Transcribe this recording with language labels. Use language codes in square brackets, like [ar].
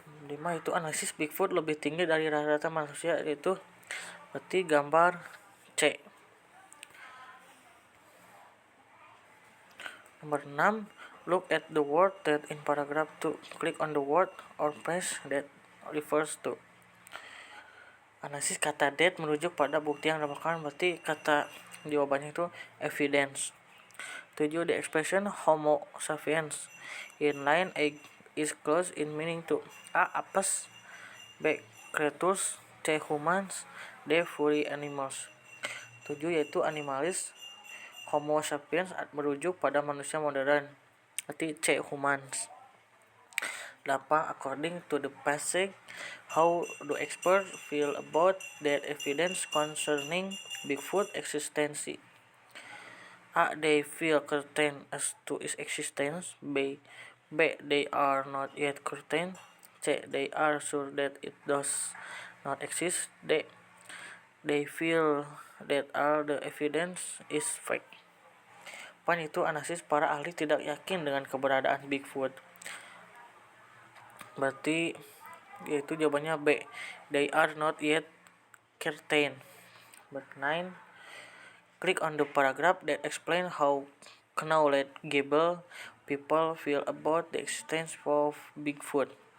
[id] 5 itu analisis Bigfoot lebih tinggi dari rata-rata manusia, yaitu berarti gambar C. Nomor 6. [en] Look at the word that in paragraph 2. Click on the word or phrase that refers to. [id] Analisis kata that merujuk pada bukti yang didapatkan, berarti kata jawabannya itu evidence. 7. [en] The expression Homo sapiens in line 8 is close in meaning to A. apes. B. creatures. C. humans. D. furry animals. 7 yaitu animalis. [id] Homo sapiens merujuk pada manusia modern, berarti [en] C. humans. [id] 8. [en] According to the passage, how do experts feel about that evidence concerning Bigfoot existence? A. They feel certain as to its existence. B. They are not yet certain. C. They are sure that it does not exist. D. They feel that all the evidence is fake. [id] Pan itu analisis para ahli tidak yakin dengan keberadaan Bigfoot. Berarti yaitu jawabannya B. [en] They are not yet certain. 9. Click on the paragraph that explain how knowledgeable people feel about the existence of Bigfoot.